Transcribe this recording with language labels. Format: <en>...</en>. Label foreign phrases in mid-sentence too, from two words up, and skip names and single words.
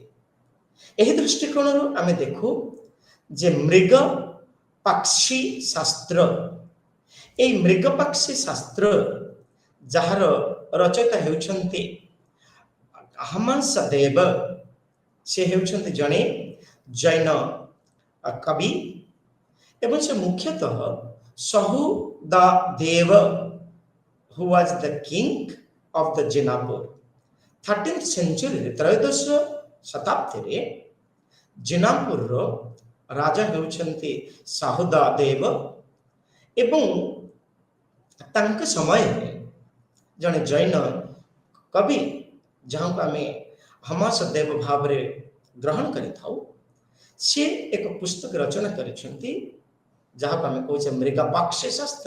<or>ଏହି ଦୃଷ୍ଟିକୋଣରୁ ଆମେ ଦେଖୁ ଯେ ମୃଗ ପାକ୍ଷୀ ଶାସ୍ତ୍ର, ଏହି ମୃଗ ପାକ୍ଷୀ ଶାସ୍ତ୍ର ଯାହାର ରଚୟିତା ହେଉଛନ୍ତି ହଂସଦେବ, ସେ ହେଉଛନ୍ତି ଜଣେ ଜୈନ କବି ଏବଂ ସେ ମୁଖ୍ୟତଃ</or> <en>ସହୁଦାଦେବ who was the king of the Jinapur 13th century</en> <or>ତ୍ରୟୋଦଶ ଶତାବ୍ଦୀରେ ଜିନାପୁରର ରାଜା ହେଉଛନ୍ତି ସାହୁଦାଦେବ ଏବଂ ତାଙ୍କ ସମୟରେ ଜଣେ ଜୈନ କବି ଯାହାଙ୍କୁ ଆମେ ହଂସଦେବ ଭାବରେ ଗ୍ରହଣ କରିଥାଉ, ସେ ଏକ ପୁସ୍ତକ ରଚନା କରିଛନ୍ତି ଯାହାକୁ ଆମେ କହୁଛେ ମୃଗପାକ୍ଷୀ ଶାସ୍ତ୍ର।</or>